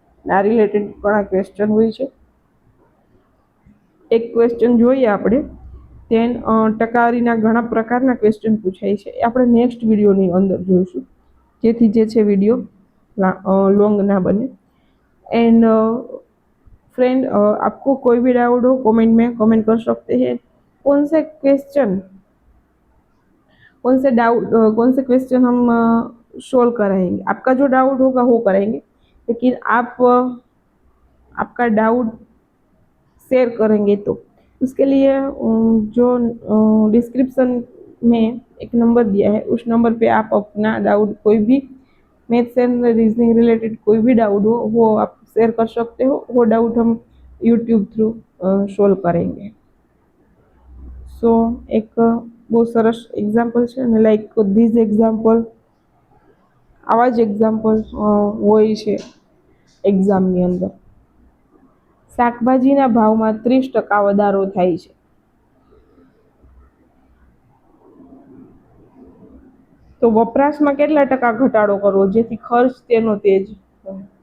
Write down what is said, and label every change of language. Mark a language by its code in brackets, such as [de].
[gu] આ રિલેટેડ ઘણા ક્વેશ્ચન હોય છે. એક ક્વેશ્ચન જોઈએ આપણે. તેન ટકાવારીના ઘણા પ્રકારના ક્વેશ્ચન પૂછાય છે, એ આપણે નેક્સ્ટ વિડીયોની અંદર જોઈશું, જેથી જે છે વિડીયો લોંગ ना बने. [hi] एंड फ्रेंड आपको कोई भी डाउट हो कमेंट में कमेंट कर सकते हैं. कौन से क्वेश्चन कौन से क्वेश्चन हम सोल्व कराएंगे, आपका जो डाउट होगा वो कराएंगे, लेकिन आप आपका डाउट शेयर करेंगे तो उसके लिए जो डिस्क्रिप्शन में एक नंबर दिया है उस नंबर पे आप अपना डाउट, कोई भी मैथ्स एंड रीजनिंग रिलेटेड कोई भी डाउट हो वो आप शेयर कर सकते हो. वो डाउट हम यूट्यूब थ्रू सोल्व करेंगे. [gu] સો એક બહુ સરસ એક્ઝામ્પલ છે અને [en] like this example, [gu] આવા જ એક્ઝામ્પલ હોય છે એક્ઝામની અંદર. શાકભાજીના ભાવમાં 30% વધારો થાય છે તો વપરાશમાં કેટલા ટકા ઘટાડો કરવો જેથી ખર્ચ તેનો તે જ રહે?